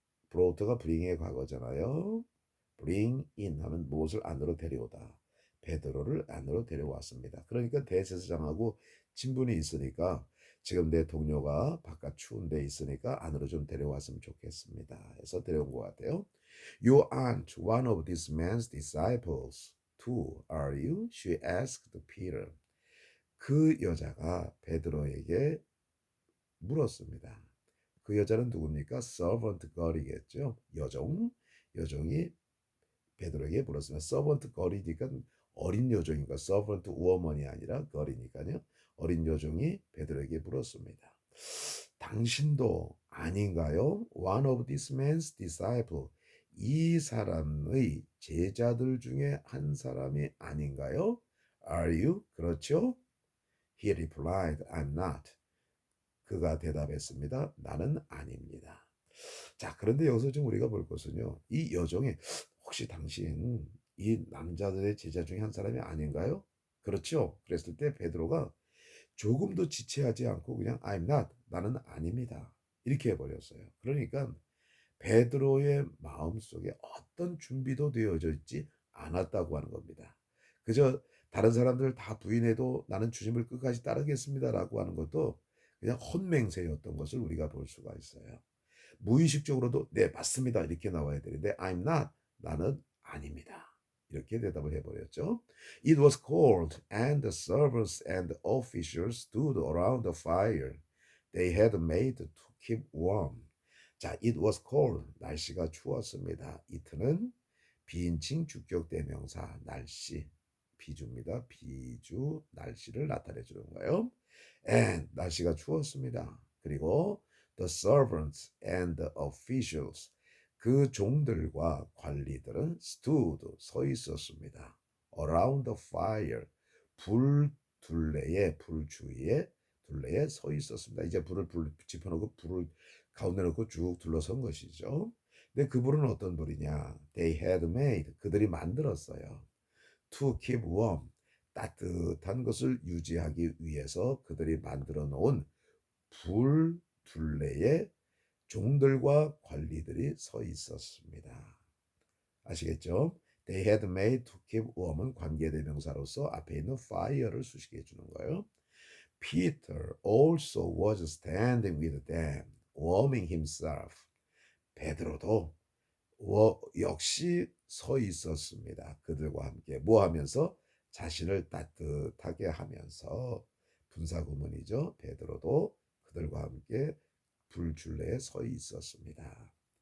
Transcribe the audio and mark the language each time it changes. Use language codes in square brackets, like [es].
[ko] brought가 bring의 과거잖아요. [en] bring in [ko] 하면 무엇을 안으로 데려오다. 베드로를 안으로 데려왔습니다. 그러니까 대제사장하고 친분이 있으니까 지금 내 동료가 바깥 추운 데 있으니까 안으로 좀 데려왔으면 좋겠습니다. 해서 데려온 것 같아요. [en] You aren't one of this man's disciples, too, are you? She asked Peter. [ko] 그 여자가 베드로에게 물었습니다. 그 여자는 누굽니까? [en] servant girl [ko] 이겠죠. 여종이 베드로에게 물었습니다. [en] servant girl [ko] 이니까 어린 여종인가 [en] servant woman [ko] 이 아니라 girl이니까요. 어린 여종이 베드로에게 물었습니다. 당신도 아닌가요? [en] One of this man's disciple. [ko] 이 사람의 제자들 중에 한 사람이 아닌가요? [en] Are you? [ko] 그렇죠? [en] He replied, I'm not. [ko] 그가 대답했습니다. 나는 아닙니다. 자, 그런데 여기서 좀 우리가 볼 것은요. 이 여종이 혹시 당신 이 남자들의 제자 중에 한 사람이 아닌가요? 그렇죠? 그랬을 때 베드로가 조금도 지체하지 않고 그냥 [en] I'm not, [ko] 나는 아닙니다. 이렇게 해버렸어요. 그러니까 베드로의 마음속에 어떤 준비도 되어져 있지 않았다고 하는 겁니다. 그저 다른 사람들 다 부인해도 나는 주님을 끝까지 따르겠습니다라고 하는 것도 그냥 헛맹세였던 것을 우리가 볼 수가 있어요. 무의식적으로도 네 맞습니다 이렇게 나와야 되는데 [en] I'm not [ko] 나는 아닙니다 이렇게 대답을 해버렸죠. [en] It was cold and the servants and the officials stood around the fire they had made to keep warm. [ko] 자, [en] it was cold [ko] 날씨가 추웠습니다. it는 비인칭 주격 대명사 날씨 비주입니다. 비주 날씨를 나타내 주는 거예요. and 날씨가 추웠습니다. 그리고 [en] the servants and the officials [ko] 그 종들과 관리들은 [en] stood [ko] 서 있었습니다. [en] around the fire [ko] 불 둘레에 불 주위에 둘레에 서 있었습니다. 이제 불을 지펴놓고 불을 가운데 놓고 쭉 둘러선 것이죠. 근데 그 불은 어떤 불이냐? [en] They had made [ko] 그들이 만들었어요. [en] To keep warm [ko] 따뜻한 것을 유지하기 위해서 그들이 만들어 놓은 불 둘레에 종들과 관리들이 서 있었습니다. 아시겠죠? [en] They had made to keep warm [ko] 은 관계대명사로서 앞에 있는 fire를 수식해 주는 거예요. [en] Peter also was standing with them, warming himself. [ko] 베드로도 역시 서 있었습니다. 그들과 함께 뭐 하면서 자신을 따뜻하게 하면서 분사구문이죠. 베드로도 그들과 함께 불줄레에 서 있었습니다.